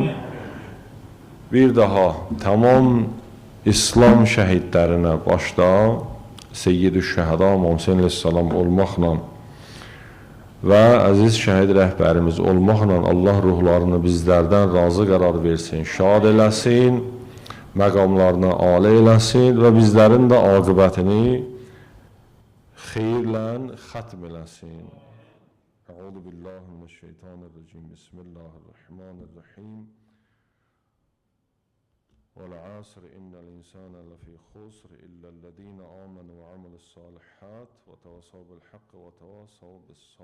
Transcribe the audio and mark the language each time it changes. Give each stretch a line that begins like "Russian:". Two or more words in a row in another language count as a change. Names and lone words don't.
Azerbaijani: Bir daha tamam İslam şəhidlərinə başda Seyyid-i Şəhəda İmam Hüseyn əleyhissalam olmaqla və əziz şəhid rəhbərimiz olmaqla Allah ruhlarını bizlərdən razı qərar versin, şad eləsin, məqamlarını âli eləsin və bizlərin də aqibətini xeyirlə xətm eləsin.
Arabic: أعوذ بالله من الشيطان الرجيم. Bismillahirrahmanirrahim. والعصر إن الإنسان لفي خسر إلا الذين آمنوا وعملوا الصالحات وتواصوا بالحق وتواصوا بالصبر.